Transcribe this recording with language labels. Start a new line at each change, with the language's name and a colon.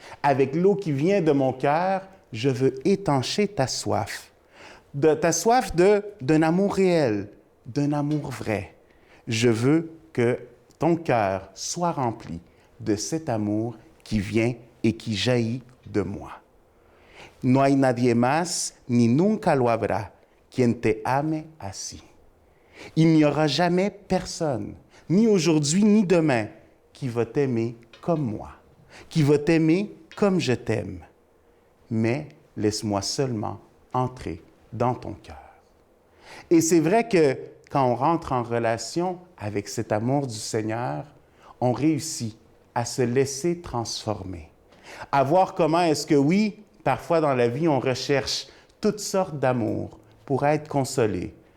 French: Avec l'eau qui vient de mon cœur, je veux étancher ta soif. Ta soif d'un amour réel, d'un amour vrai. Je veux que ton cœur soit rempli de cet amour qui vient et qui jaillit de moi.
Spanish: No hay nadie más, ni nunca lo habrá, quien te ame así.
French: Il n'y aura jamais personne, ni aujourd'hui, ni demain, qui va t'aimer comme moi, qui va t'aimer comme je t'aime. Mais laisse-moi seulement entrer dans ton cœur. Et c'est vrai que quand on rentre en relation avec cet amour du Seigneur, on réussit à se laisser transformer, à voir comment est-ce que oui, parfois dans la vie, on recherche toutes sortes d'amour pour être consolé.